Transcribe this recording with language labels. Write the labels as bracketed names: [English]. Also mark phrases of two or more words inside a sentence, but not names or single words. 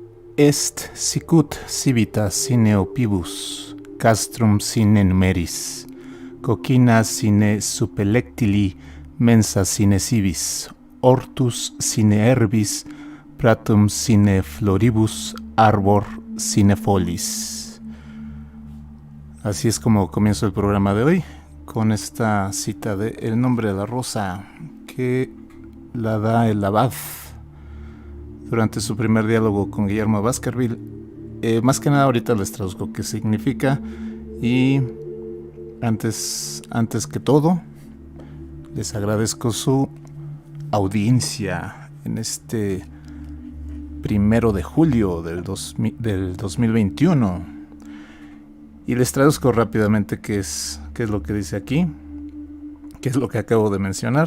[Latin] Est sicut civita sine opibus, castrum sine numeris, coquina sine superlectili, mensa sine civis, hortus sine herbis, pratum sine floribus, arbor sine folis. [Spanish] Así es como comienzo el programa de hoy, con esta cita de El nombre de la rosa, que la da el abad durante su primer diálogo con Guillermo de Baskerville. Más que nada ahorita les traduzco qué significa, y antes que todo les agradezco su audiencia en este 1 de julio del 2021, y les traduzco rápidamente qué es lo que dice aquí, qué es lo que acabo de mencionar.